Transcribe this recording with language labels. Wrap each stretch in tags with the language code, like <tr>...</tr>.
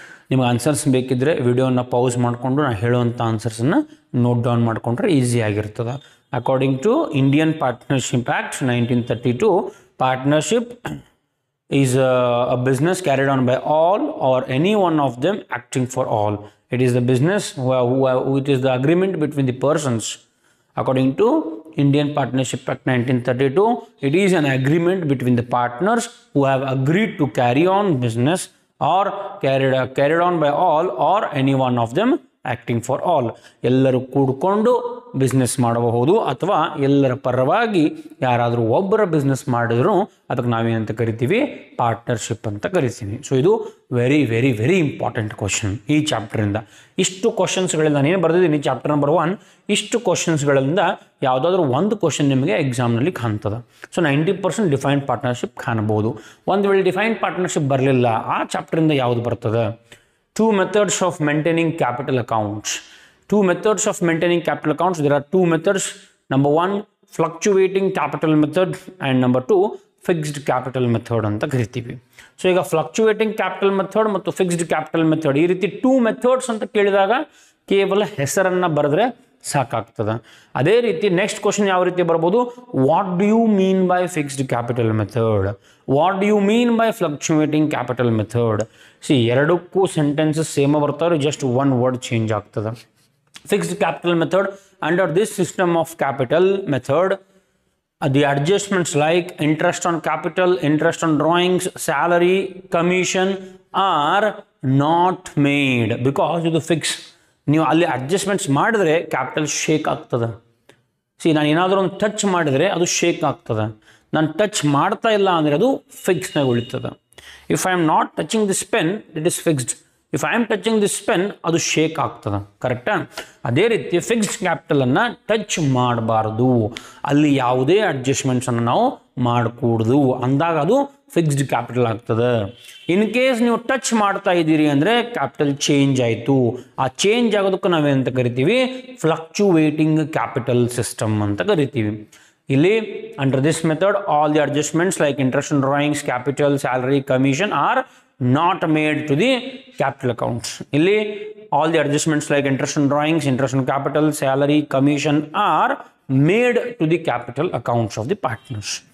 <kn>ನಿಮಗೆ ಆನ್ಸರ್ಸ್ ಬೇಕಿದ್ದರೆ ವಿಡಿಯೋನ ಪೌಸ್ ಮಾಡಿಕೊಂಡು ನಾನು ಹೇಳುವಂಥ ಆನ್ಸರ್ಸನ್ನು ನೋಟ್ ಡೌನ್ ಮಾಡಿಕೊಂಡ್ರೆ ಈಸಿ ಆಗಿರ್ತದೆ.</kn> <en>According to Indian partnership act 1932, partnership is a business carried on by all or any one of them acting for all. It is the business which is the agreement between the persons. According to Indian Partnership Act 1932, it is an agreement between the partners who have agreed to carry on business or carried on by all or any one of them acting for all.</en> <kn>ಎಲ್ಲರೂ ಕೂಡಿಕೊಂಡು business ಮಾಡಬಹುದು ಅಥವಾ ಎಲ್ಲರ ಪರವಾಗಿ ಯಾರಾದರೂ ಒಬ್ಬರ business ಮಾಡಿದ್ರು ಅದಕ್ಕೆ ನಾವೇನಂತ ಕರಿತೀವಿ ಪಾರ್ಟ್ನರ್ಶಿಪ್ ಅಂತ ಕರಿತೀವಿ. ಸೊ ಇದು very very very important question ಈ ಚಾಪ್ಟರಿಂದ. ಇಷ್ಟು ಕ್ವಶನ್ಸ್ಗಳಿಂದ ನಾನೇನು ಬರೆದಿದ್ದೀನಿ ಚಾಪ್ಟರ್ ನಂಬರ್ 1, ಇಷ್ಟು ಕ್ವಶನ್ಸ್ಗಳಿಂದ ಯಾವುದಾದ್ರೂ ಒಂದು ಕ್ವಶನ್ ನಿಮಗೆ ಎಕ್ಸಾಮ್ನಲ್ಲಿ ಕಾಣ್ತದೆ. ಸೊ 90% ಡಿಫೈನ್ಡ್ ಪಾರ್ಟ್ನರ್ಶಿಪ್ ಕಾಣಬಹುದು. ಒಂದು ವೇಳೆ ಡಿಫೈನ್ಡ್ ಪಾರ್ಟ್ನರ್ಶಿಪ್ ಬರಲಿಲ್ಲ ಆ ಚಾಪ್ಟರಿಂದ ಯಾವುದು ಬರ್ತದೆ?</kn> <en>2 methods of maintaining capital accounts. 2 methods of maintaining capital accounts. There are 2 methods. Number 1, fluctuating capital method, and number 2, fixed capital method</en> <kn>ಅಂತ ಕರಿತೀವಿ. ಸೊ ಈಗ ಫ್ಲಕ್ಚುಯೇಟಿಂಗ್ ಕ್ಯಾಪಿಟಲ್ ಮೆಥಡ್ ಮತ್ತು ಫಿಕ್ಸ್ಡ್ ಕ್ಯಾಪಿಟಲ್ ಮೆಥಡ್ ಈ ರೀತಿ 2 ಮೆಥಡ್ಸ್ ಅಂತ ಕೇಳಿದಾಗ ಕೇವಲ ಹೆಸರನ್ನು ಬರೆದ್ರೆ ಸಾಕಾಗ್ತದೆ. ಅದೇ ರೀತಿ ನೆಕ್ಸ್ಟ್ ಕ್ವಶನ್ ಯಾವ ರೀತಿ ಬರ್ಬೋದು,</kn> <en>What do you mean by fixed capital method, what do you mean by fluctuating capital method.</en> <kn>ಎರಡಕ್ಕೂ sentences same ಬರ್ತಾವ್ರೆ, just one word change ಆಗ್ತದೆ.</kn> <en>fixed capital method, under this system of capital method the adjustments like interest on capital, interest on drawings, salary, commission are not made because</en> <kn>ಇದು fix. ನೀವು ಅಲ್ಲಿ adjustments ಮಾಡಿದ್ರೆ capital shake ಆಗ್ತದೆ. ನಾನು ಏನಾದರೂ ಒಂದು touch ಮಾಡಿದರೆ ಅದು ಶೇಕ್ ಆಗ್ತದೆ. ನಾನು ಟಚ್ ಮಾಡ್ತಾ ಇಲ್ಲ ಅಂದರೆ ಅದು ಫಿಕ್ಸ್ನಾಗ ಉಳಿತದೆ.</kn> <en>If I am not touching this pen it is fixed. If I am touching this pen</en> <kn>ಅದು ಶೇಕ್ ಆಗ್ತದೆ. ಕರೆಕ್ಟಾ? ಅದೇ ರೀತಿ ಫಿಕ್ಸ್ಡ್ ಕ್ಯಾಪಿಟಲನ್ನು ಟಚ್ ಮಾಡಬಾರ್ದು, ಅಲ್ಲಿ ಯಾವುದೇ ಅಡ್ಜಸ್ಟ್ಮೆಂಟ್ಸನ್ನು ನಾವು ಮಾಡಕೂಡ್ದು, ಅಂದಾಗ ಅದು ಫಿಕ್ಸ್ಡ್ ಕ್ಯಾಪಿಟಲ್ ಆಗ್ತದೆ. ಇನ್ ಕೇಸ್ ನೀವು ಟಚ್ ಮಾಡ್ತಾ ಇದ್ದೀರಿ ಅಂದರೆ ಕ್ಯಾಪಿಟಲ್ ಚೇಂಜ್ ಆಯಿತು. ಆ ಚೇಂಜ್ ಆಗೋದಕ್ಕೆ ನಾವೇನಂತ ಕರಿತೀವಿ, ಫ್ಲಕ್ಚುವೇಟಿಂಗ್ ಕ್ಯಾಪಿಟಲ್ ಸಿಸ್ಟಮ್ ಅಂತ ಕರಿತೀವಿ.</kn> <en>ಇಲ್ಲಿ under this method all the adjustments like interest on drawings, capital, salary, commission are not made to the capital accounts. Illi all the adjustments like interest on drawings, interest on capital, salary, commission are made to the capital accounts of the partners.</en>